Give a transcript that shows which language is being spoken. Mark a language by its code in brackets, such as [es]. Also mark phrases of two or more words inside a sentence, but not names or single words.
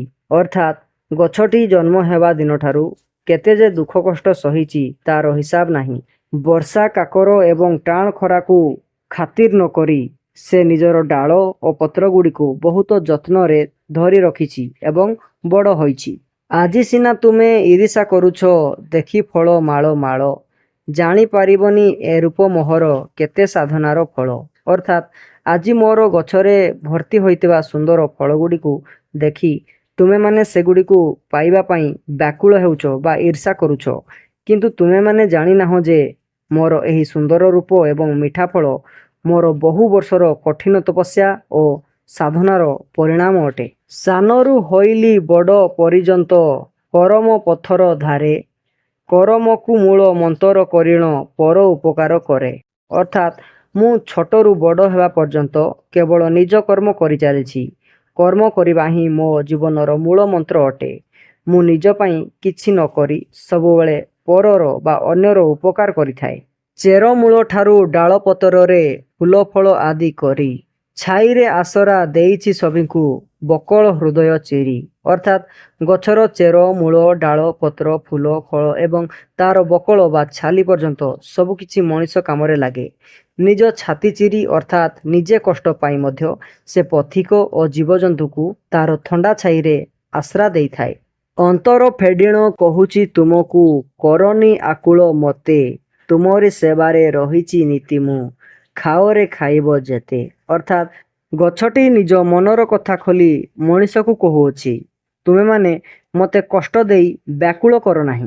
[or] ଅର୍ଥାତ ଗଛଟି ଜନ୍ମ ହେବା ଦିନ ଠାରୁ କେତେ ଯେ ଦୁଃଖ କଷ୍ଟ ସହିଛି ତାର ହିସାବ ନାହିଁ। ବର୍ଷା କାକର ଏବଂ ଟାଣ ଖରା କୁ ଖାତିର ନ କରି ସେ ନିଜର ଡାଳ ଆଉ ପତ୍ର ଗୁଡ଼ି କୁ ବହୁତ ଯତ୍ନ ରେ ଧରି ରଖିଛି ଏବଂ ବଡ଼ ହୋଇଛି। ଆଜି ସିନା ତୁମେ ଈର୍ଷା କରୁଛ ଦେଖି ଫଳ ମାଳ ମାଳ ଜାଣି ପାରିବନି ଏ ରୂପ ମୋହର କେତେ ସାଧନାର ଫଳ। ଅର୍ଥାତ ଆଜି ମୋର ଗଛରେ ଭର୍ତ୍ତି ହୋଇଥିବା ସୁନ୍ଦର ଫଳ ଗୁଡ଼ି କୁ ଦେଖି ତୁମେ ମାନେ ସେଗୁଡ଼ି କୁ ପାଇବା ପାଇଁ ବ୍ୟାକୁଳ ହେଉଛ ବା ଈର୍ଷା କରୁଛ, କିନ୍ତୁ ତୁମେ ମାନେ ଜାଣି ନାହଁ ଯେ ମୋର ଏହି ସୁନ୍ଦର ରୂପ ଏବଂ ମିଠା ଫଳ ମୋର ବହୁ ବର୍ଷର କଠିନ ତପସ୍ୟା ଆଉ ସାଧନାର ପରିଣାମ ଅଟେ। ସାନରୁ ହୋଇଲି ବଡ଼ ପରିଯନ୍ତ କରମ ପଥର ଧାରେ କରମ କୁ ମୂଳ ମନ୍ତର କରିଣ ପର ଉପକାର କରେ। ଅର୍ଥାତ ମୁଁ ଛୋଟରୁ ବଡ଼ ହେବା ପର୍ଯ୍ୟନ୍ତ କେବଳ ନିଜ କର୍ମ କରି ଚାଲିଛି। କର୍ମ କରିବା ହିଁ ମୋ ଜୀବନର ମୂଳ ମନ୍ତ୍ର ଅଟେ। ମୁଁ ନିଜ ପାଇଁ କିଛି ନ କରି ସବୁବେଳେ ପରର ବା ଅନ୍ୟର ଉପକାର କରିଥାଏ। ଚେର ମୂଳ ଠାରୁ ଡାଳ ପତର ରେ ଫୁଲ ଫଳ ଆଦି କରି ଛାଇ ରେ ଆଶ୍ରା ଦେଇଛି ସଭିଙ୍କୁ ବକଳ ହୃଦୟ ଚିରି। ଅର୍ଥାତ ଗଛର ଚେର ମୂଳ ଡାଳ ପତ୍ର ଫୁଲ ଫଳ ଏବଂ ତାର ବକଳ ବା ଛାଲି ପର୍ଯ୍ୟନ୍ତ ସବୁକିଛି ମଣିଷ କାମରେ ଲାଗେ। ନିଜ ଛାତି ଚିରି ଅର୍ଥାତ ନିଜେ କଷ୍ଟ ପାଇ ମଧ୍ୟ ସେ ପଥିକ ଆଉ ଜୀବଜନ୍ତୁ କୁ ତାର ଥଣ୍ଡା ଛାଇ ରେ ଆଶ୍ରା ଦେଇ ଥାଏ। ଅନ୍ତର ଫେଡ଼ିଣ କହୁଛି ତୁମକୁ କରନି ଆକୁଳ ମତେ ତୁମରି ସେବାରେ ରହିଛି ନୀତି ମୁଁ ଖାଅରେ ଖାଇବ ଯେତେ। ଅର୍ଥାତ ଗଛଟି ନିଜ ମନର କଥା ଖୋଲି ମଣିଷ କୁ କହୁଛି ତୁମେ ମାନେ ମତେ କଷ୍ଟ ଦେଇ ବ୍ୟାକୁଳ କର ନାହିଁ।